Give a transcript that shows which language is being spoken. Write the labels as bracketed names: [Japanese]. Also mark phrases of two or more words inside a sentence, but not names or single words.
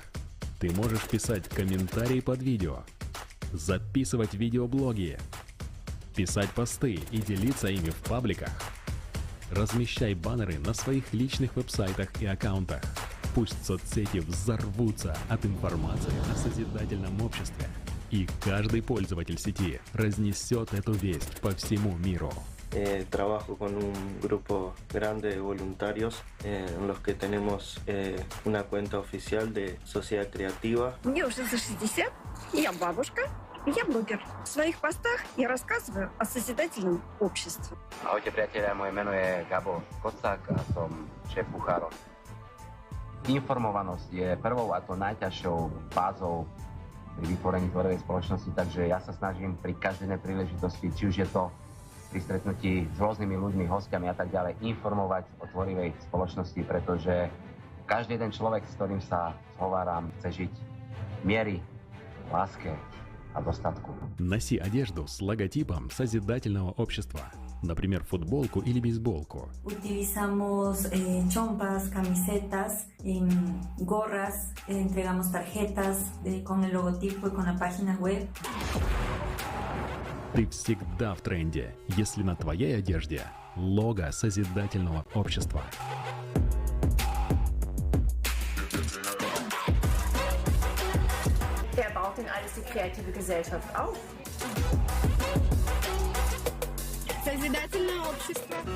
[Russian] Ты можешь писать комментарии под видео, записывать видеоблоги, писать посты и делиться ими в пабликах. Размещай баннеры на своих личных веб-сайтах и аккаунтах. Пусть соцсети взорвутся от информации о созидательном обществе. И каждый пользователь сети разнесет эту весть по всему миру. [Spanish] Trabajo con un grupo grande de voluntarios en los que tenemos una cuenta oficial de Sociedad Creativa. [Russian] Мне уже за 60, я бабушка, я блогер. В своих постах я рассказываю о созидательном обществе. [Slovak] Ahojte priatelia, moje meno je Gabo Kocák a som šéf kuchárov. Informovanosť je prvou a to najťažšou fázou pri vytvorení tvorivej spoločnosti, takže ja sa snažím pri každej príležitosti, či už je to pri stretnutí s rôznymi ľuďmi, hostiami a tak ďalej, informovať o tvorivej spoločnosti, pretože každý jeden človek, s ktorým sa zhováram, chce žiť v miery, láske a dostatku. [Russian] Носи одежду с логотипом созидательного общества. Например, футболку или бейсболку. [Spanish] Utilizamos chompas, camisetas, gorras, entregamos tarjetas con el logotipo y con la página web. [Russian] Ты всегда в тренде, если на твоей одежде лого созидательного общества. [German] Wer baut denn alles die kreative Gesellschaft auf? [Russian] Созидательное общество.